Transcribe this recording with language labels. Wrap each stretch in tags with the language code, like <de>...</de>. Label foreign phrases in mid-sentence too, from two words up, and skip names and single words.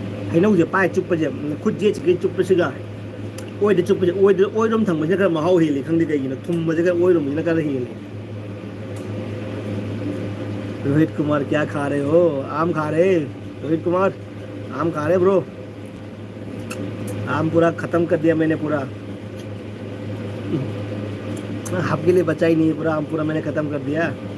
<mni>ꯍꯩꯅꯧꯁꯦ ꯄꯥꯏ ꯆꯨꯞꯄꯁꯦ ꯈꯨꯠ ꯌꯦꯠꯁꯤꯒꯩ ꯆꯨꯞꯄꯁꯤꯒ ꯑꯣꯏꯗ ꯆꯨꯞꯄꯁꯦ ꯑꯣꯏꯔꯣꯝ ꯊꯪꯕꯁꯤꯅ ꯈꯔ ꯃꯍꯥꯎ ꯍꯦꯜꯂꯤ ꯈꯪꯗꯦ ꯀꯩꯒꯤꯅꯣ ꯊꯨꯝꯕꯁꯦ खरा ꯑꯣꯏꯔꯣꯝꯁꯤꯅ खरा हेली।</mni> <hi>रोहित कुमार क्या खा रहे हो? आम खा रहे रोहित कुमार, आम खा रहे ब्रो? आम पूरा खत्म कर दिया मैंने पूरा, आपके लिए बचा ही नहीं पूरा आम, पूरा मैंने खत्म कर दिया।</hi>